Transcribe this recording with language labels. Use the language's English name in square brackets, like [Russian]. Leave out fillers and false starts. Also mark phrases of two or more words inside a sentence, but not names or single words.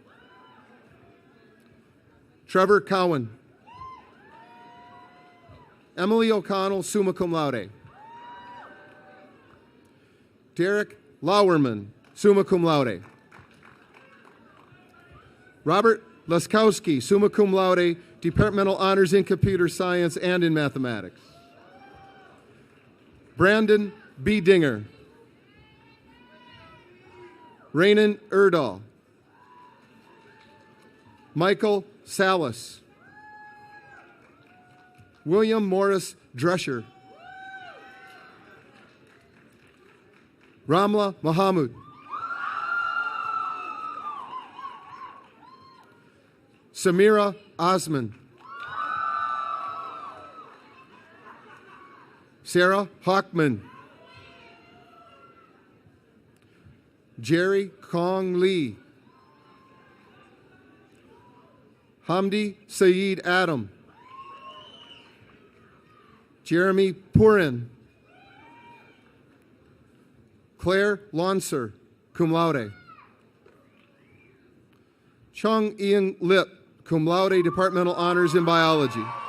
[English] Trevor Cowan. Emily O'Connell, [Latin] summa cum laude. [English] Derek Lauerman, [Latin] summa cum laude. [English] Robert Laskowski, [Latin] summa cum laude, [English] Departmental Honors in Computer Science and in Mathematics. Brandon B. Dinger. Rainan Erdahl. Michael Salas. William Morris Drescher. Ramla Mahamud. Samira Osman. Sarah Hockman. Jerry Kong Lee. Hamdi Saeed Adam. Jeremy Purin. Claire Launcer, [Latin] cum laude. [English] Chung Ian Lip, [Latin] cum laude, [English] Departmental Honors in Biology.